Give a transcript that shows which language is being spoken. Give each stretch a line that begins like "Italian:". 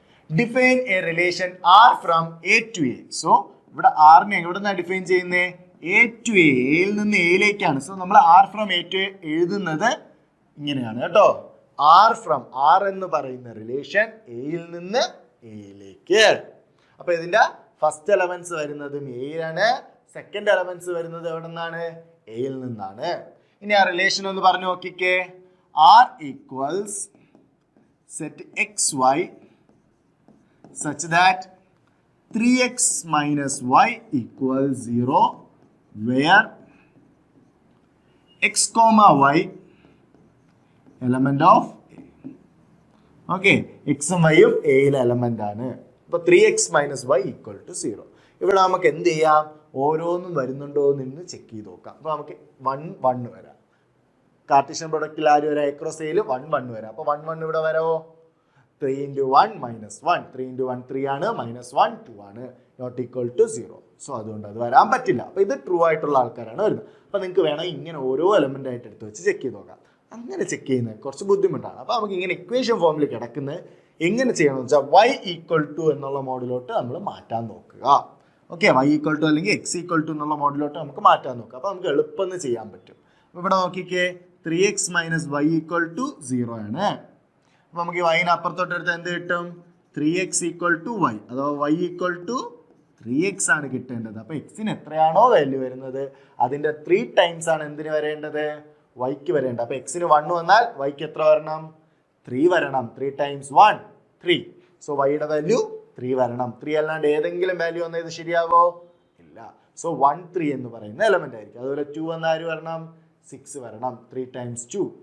English: Define a relation R from A to A.
Malayalam: So ഇവിടെ ആറിനെ എവിടെ നിന്നാണ് ഡിഫൈൻ ചെയ്യുന്നത്? A to A, എയിൽ നിന്ന് എയിലേക്കാണ്. സോ നമ്മൾ R from A to A എഴുതുന്നത് ഇങ്ങനെയാണ് കേട്ടോ. R എന്ന് പറയുന്ന റിലേഷൻ എയിൽ നിന്ന് എയിലേക്ക്. അപ്പൊ ഇതിന്റെ ഫസ്റ്റ് എലമെന്റ്സ് വരുന്നതും എയിലാണ്, സെക്കൻഡ് എലമെന്റ്സ് വരുന്നത് എവിടെ നിന്നാണ്? എയിൽ നിന്നാണ്. ഇനി ആ റിലേഷൻ ഒന്ന് പറഞ്ഞു നോക്കിക്കേ.
English: R equals set xy such that 3x minus y equals 0 where x comma y element of A.
Malayalam: Okay, x ഉം y ഉം എയിലെ എലമെന്റ് ആണ്.
English: അപ്പൊ 3x minus y equal to 0.
Malayalam: ഇവിടെ നമുക്ക് എന്ത് ചെയ്യാം? ഓരോന്നും വരുന്നുണ്ടോ എന്ന് ചെക്ക് ചെയ്ത് നോക്കാം. അപ്പൊ നമുക്ക് 1 1 വരാം. കാർട്ടീഷ്യൻ പ്രൊഡക്റ്റിൽ ആര് വരാം? അക്രോസ് എയിൽ 1 1 വരാം. അപ്പൊ 1 1 ഇവിടെ വരാമോ?
English: 3 into 1 minus 1.
Malayalam: 3 into 1 3 ആണ്, minus 1 2 ആണ്, നോട്ട് ഈക്വൽ ടു 0. സോ അതുകൊണ്ട് അത് വരാൻ പറ്റില്ല. അപ്പൊ ഇത് ട്രൂ ആയിട്ടുള്ള ആൾക്കാരാണ് വരുന്നത്. അപ്പൊ നിങ്ങൾക്ക് വേണം ഇങ്ങനെ ഓരോ എലമെന്റ് ആയിട്ട് എടുത്ത് വെച്ച് ചെക്ക് ചെയ്ത് നോക്കാം. അങ്ങനെ ചെക്ക് ചെയ്യുന്നത് കുറച്ച് ബുദ്ധിമുട്ടാണ്. അപ്പൊ നമുക്ക് ഇങ്ങനെ ഇക്വേഷൻ ഫോമിൽ കിടക്കുന്നത് എങ്ങനെ ചെയ്യണമെന്ന് വെച്ചാൽ y ഈക്വൽ ടു എന്നുള്ള മോഡിലോട്ട് നമ്മൾ മാറ്റാൻ നോക്കുക. ഓക്കെ, y ഈക്വൽ ടു അല്ലെങ്കിൽ x ഈക്വൽ ടു എന്നുള്ള മോഡിലോട്ട് നമുക്ക് മാറ്റാൻ നോക്കുക. അപ്പൊ നമുക്ക് എളുപ്പം ചെയ്യാൻ പറ്റും. അപ്പൊ ഇവിടെ നോക്കിക്കേ,
English: 3x minus y equal to 0
Malayalam: ആണ്. അപ്പൊ നമുക്ക് ഈ y അപ്പുറത്തോട്ട് എടുത്താൽ എന്ത് കിട്ടും?
English: 3x equal to y അഥവാ y equal to 3x
Malayalam: ആണ് കിട്ടേണ്ടത്. അപ്പൊ എക്സിന് എത്രയാണോ വാല്യൂ വരുന്നത് അതിന്റെ 3 ടൈംസ് ആണ് എന്തിന് വരേണ്ടത്? വൈക്ക് വരേണ്ടത്. അപ്പൊ എക്സിന് 1 വന്നാൽ വൈക്ക് എത്ര വരണം? 3 വരണം. 3 times 1 3. സോ വൈയുടെ വാല്യൂ 3 വരണം. 3 അല്ലാണ്ട് ഏതെങ്കിലും വാല്യൂ വന്നത് ശരിയാവോ? ഇല്ല. സോ 1 3 എന്ന് പറയുന്ന എലമെന്റ് ആയിരിക്കും. അതുപോലെ 2 വന്ന ആര് വരണം? 6 വരണം. 3 times 2.